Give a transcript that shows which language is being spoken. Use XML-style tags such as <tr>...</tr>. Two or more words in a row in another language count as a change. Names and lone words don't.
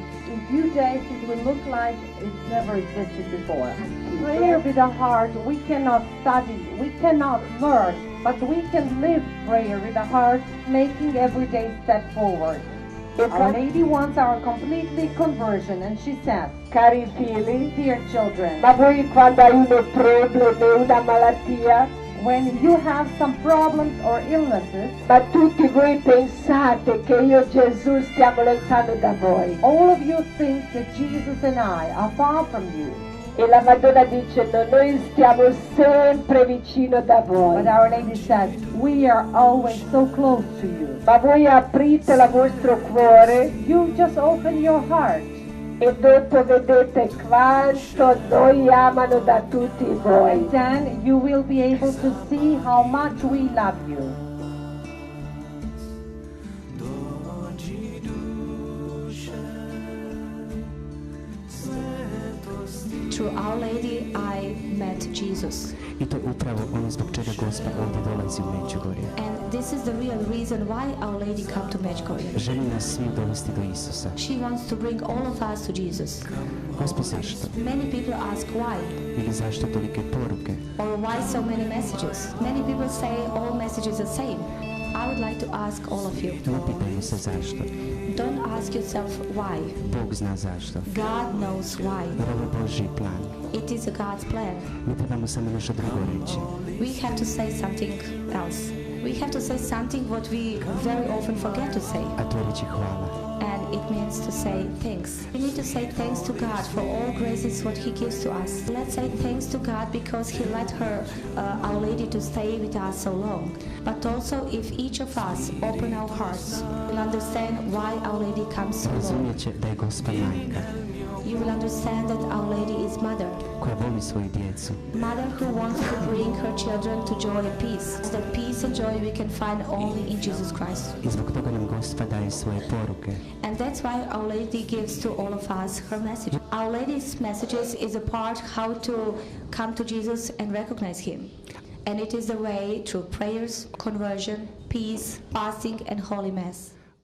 <en>In a few days it will look like it's never existed before. Prayer with our heart, we cannot study, we cannot learn, but we can live prayer with our heart, making everyday step forward. Our Lady wants our completely conversion, and she says,</en> <it>Cari figli,</it> <en>dear children,</en> <it>ma voi quando hai uno problema, una malattia,</it> <en>when you have some problems or illnesses,</en> <it>ma tutti voi pensate che io e Gesù stiamo lontano da voi.</it> <en>all of you think that Jesus and I are far from you.</en> <it>E la Madonna dice, no, noi stiamo sempre vicino da voi.</it> <en>But Our Lady says, we are always so close to you.</en> <it>Ma voi aprite il vostro cuore</it> <en>You just open your heart,</en> <it>e dopo vedete quanto noi amano da tutti voi.</it> <en>and then you will be able to see how much we love you. Through Our Lady, I met Jesus.</en> <hr>I to upravo ono zbog čega Gospod ovdje dolazi u Medjugorje.</hr> <en>And this is the real reason why Our Lady come to Medjugorje.</en> <hr>Želi nas svi dovesti do Isusa.</hr> <en>She wants to bring all of us to Jesus.</en> <hr>Gospod, zašto?</hr> <en>Many people ask why,</en> <hr>Ili zašto tolike poruke?</hr> <en>or why so many messages. Many people say all messages are the same. I would like to ask all of you,</en> <hr>Ne pitajmo se zašto.</hr> <en>don't ask yourself why.</en> <hr>Bog zna zašto.</hr> <en>God knows why.</en> <hr>Jer ovo je Božji plan.</hr> <en>It is a God's plan.</en> <hr>Mi trebamo samo nešto drugo reći.</hr> <en>We have to say something else. We have to say something what we very often forget to say.</en> <hr>A to je reći hvala.</hr> <en>And it means to say thanks. We need to say thanks to God for all graces what He gives to us. Let's say thanks to God because He let her, Our Lady, to stay with us so long. But also if each of us open our hearts, we'll understand why Our Lady comes so long.</en> <hr>Razumjet će da je Gospa majka,</hr> <en>You will understand that Our Lady is mother.</en> <hr>koja voli svoju djecu.</hr> <en>Mother who wants to bring her children to joy and peace. That peace and joy we can find only in Jesus Christ. I zbog toga nam Gospa daje svoje poruke. And that's why Our Lady gives to all of us her message. Our Lady's messages is a part how to come to Jesus and recognize Him. And it is the way through prayers, conversion, peace, fasting and Holy Mass.</en>